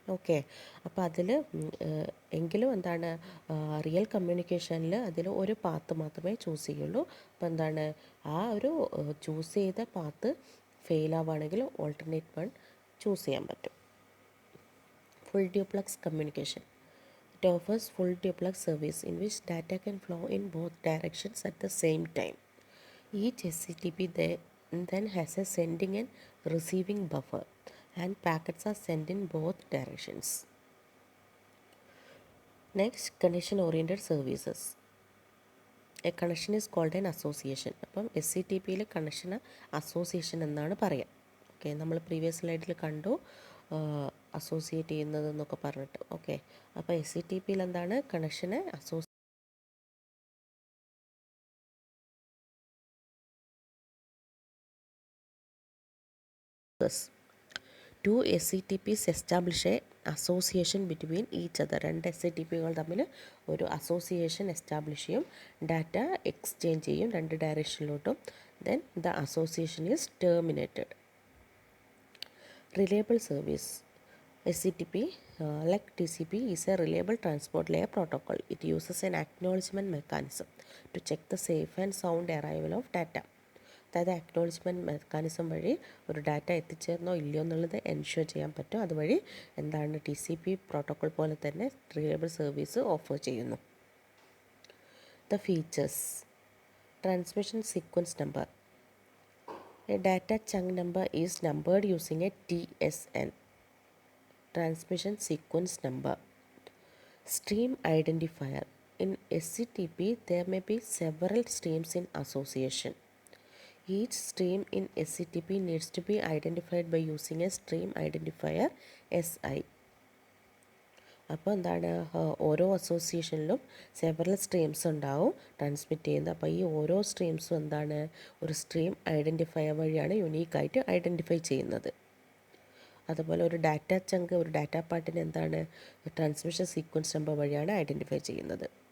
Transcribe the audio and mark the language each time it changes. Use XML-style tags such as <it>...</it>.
<ml>Okay, അപ്പോൾ അതിൽ എങ്കിലും റിയൽ കമ്മ്യൂണിക്കേഷനിൽ അതിൽ ഒരു പാത്ത് മാത്രമേ ചൂസ് ചെയ്യുള്ളൂ. അപ്പോൾ ആ ഒരു ചൂസ് ചെയ്ത പാത്ത് ഫെയിൽ ആവുകയാണെങ്കിൽ ഓൾട്ടർനേറ്റ് വൺ ചൂസ് ചെയ്യാൻ പറ്റും.</ml> <en>Full duplex communication. It offers full duplex service in which data can flow in both directions at the same time. Each SCTP then has a sending and receiving buffer, and packets are sent in both directions. Next, connection oriented services. A connection is called an association.</en> <ml>അപ്പം SCTPയിൽ connection association എന്നാണ് പറയുക. Okay, നമ്മൾ previous സ്ലൈഡിൽ കണ്ടു associate ചെയ്യുന്നതെന്നൊക്കെ പറഞ്ഞിട്ട്. Okay, അപ്പോൾ SCTPയിൽ കണക്ഷനെ</ml> <en>To SCTPs establish a association between each other.</en> <ml>രണ്ട് SCTPകൾ തമ്മിൽ ഒരു അസോസിയേഷൻ എസ്റ്റാബ്ലിഷ് ചെയ്യും, ഡാറ്റ എക്സ്ചേഞ്ച് ചെയ്യും രണ്ട് ഡയറക്ഷനിലോട്ടും.</ml> <en>Then the association is terminated. Reliable service. SCTP, like TCP, is a reliable transport layer protocol. It uses an acknowledgement mechanism to check the safe and sound arrival of data.</en> <ml>അതായത് acknowledgement mechanism വഴി ഒരു data എത്തിച്ചേർന്നോ ഇല്ലയോ എന്നുള്ളത് ensure ചെയ്യാൻ പറ്റും. അതുവഴി TCP protocol പോലെ തന്നെ റിലയബിൾ സർവീസ് ഓഫർ ചെയ്യുന്നു.</ml> <en>The features. Transmission sequence number. A data chunk number is numbered using a TSN, transmission sequence number. Stream identifier. In SCTP, there may be several streams in association. Each stream in SCTP needs to be identified by using a stream identifier SI.</en> <ml>അപ്പോൾ എന്താണ്, ഓരോ അസോസിയേഷനിലും several streams ഉണ്ടാവും transmit ചെയ്യുന്നത്. അപ്പോൾ ഈ ഓരോ സ്ട്രീംസും എന്താണ്, ഒരു സ്ട്രീം ഐഡൻറ്റിഫയർ വഴിയാണ് യുണീക്കായിട്ട് ഐഡൻറ്റിഫൈ ചെയ്യുന്നത്. അതുപോലെ ഒരു ഡാറ്റ ചങ്ക്, ഒരു ഡാറ്റ പാർട്ടിന് എന്താണ്, ട്രാൻസ്മിഷൻ സീക്വൻസ് നമ്പർ വഴിയാണ് ഐഡൻറ്റിഫൈ ചെയ്യുന്നത്.</ml>